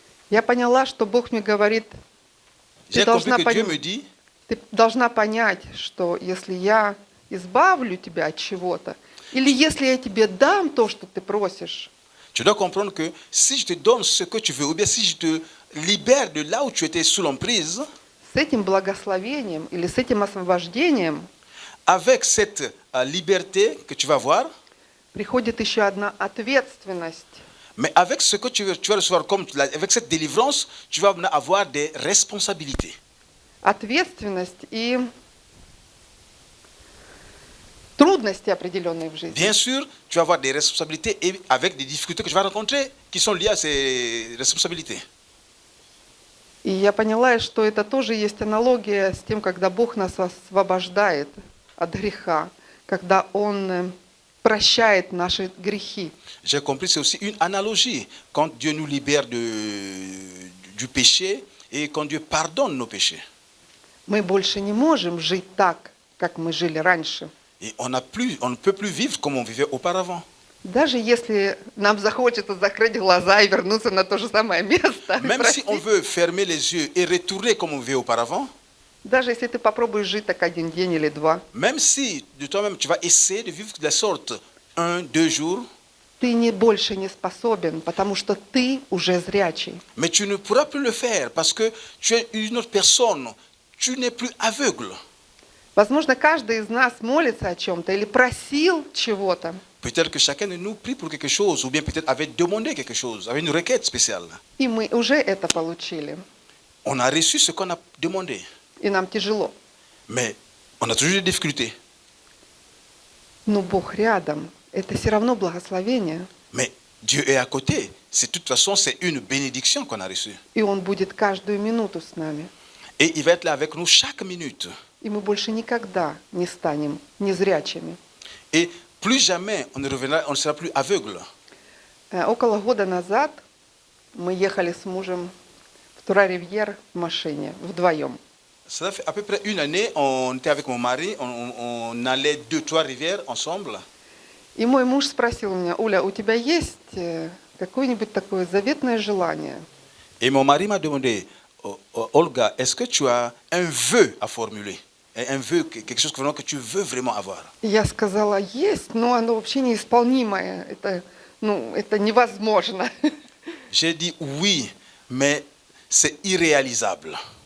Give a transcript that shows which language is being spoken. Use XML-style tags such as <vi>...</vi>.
<ru>я поняла, что Бог мне говорит,</ru> <fr>J'ai compris que Dieu me dit,</fr> <ru>ты должна понять, что если я избавлю тебя от чего-то, или если я тебе дам то, что ты просишь,</ru> <fr>tu dois comprendre que si je te donne ce que tu veux, ou bien si je te libère de là où tu étais sous l'emprise,</fr> <ru>с этим благословением или с этим освобождением</ru> <fr>avec cette liberté que tu vas avoir,</fr> <ru>приходит еще одна ответственность.</ru> <fr>mais avec ce que tu vas recevoir, avec cette délivrance, tu vas avoir des responsabilités.</fr> <ru>Ответственность и трудности определенные в жизни.</ru> <fr>Bien sûr, tu vas avoir des responsabilités et avec des difficultés que tu vas rencontrer qui sont liées à ces responsabilités.</fr> <ru>И я поняла, что это тоже есть аналогия с тем, когда Бог нас освобождает от греха, когда Он прощает наши грехи.</ru> <fr>J'ai compris, c'est aussi une analogie quand Dieu nous libère du péché et quand Dieu pardonne nos péchés.</fr> <ru>Мы больше не можем жить так, как мы жили раньше.</ru> <fr>Et on ne peut plus vivre comme on vivait auparavant.</fr> <ru>Даже если нам захочется закрыть глаза и вернуться на то же самое место.</ru> <fr>Même si on veut fermer les yeux et retourner comme on vivait auparavant,</fr> <ru>даже если ты попробуешь жить так один день или два,</ru> <fr>même si de toi-même tu vas essayer de vivre de la sorte 1, 2 jours,</fr> <ru>ты больше не способен, потому что ты уже зрячий.</ru> <fr>Mais tu ne pourras plus le faire parce que tu es une autre personne. Tu n'es plus aveugle.</fr> <ru>Возможно, каждый из нас молится о чем-то или просил чего-то.</ru> <fr>Peut-être que chacun de nous prie pour quelque chose ou bien peut-être avait demandé quelque chose, avait une requête spéciale.</fr> <ru>И мы уже это получили.</ru> <fr>On a reçu ce qu'on a demandé.</fr> <ru>И нам тяжело.</ru> <fr>Mais on a toujours des difficultés.</fr> <ru>Но Бог рядом. Это все равно благословение.</ru> <fr>Mais Dieu est à côté. De toute façon, c'est une bénédiction qu'on a reçue.</fr> <ru>И Он будет каждую минуту с нами.</ru> <fr>Et il va être là avec nous chaque minute.</fr> <ru>И мы больше никогда не станем незрячими.</ru> <fr>Et plus jamais on ne sera plus aveugle.</fr> <ru>Около года назад мы ехали с мужем в Тура-Ривьер в машине вдвоем.</ru> <fr>Ça fait à peu près une année, on était avec mon mari, on allait 2-3 rivières ensemble.</fr> <ru>И мой муж спросил меня: Уля, у тебя есть какое-нибудь такое заветное желание?</ru> <fr>Et mon mari m'a demandé, Olga, est-ce que tu as un vœu à formuler? Un vœu, quelque chose que tu veux vraiment avoir?</fr> <ru>Я сказала: есть, но оно вообще неисполнимое. Это невозможно.</ru> <fr>J'ai dit oui, mais c'est irréalisable.</fr>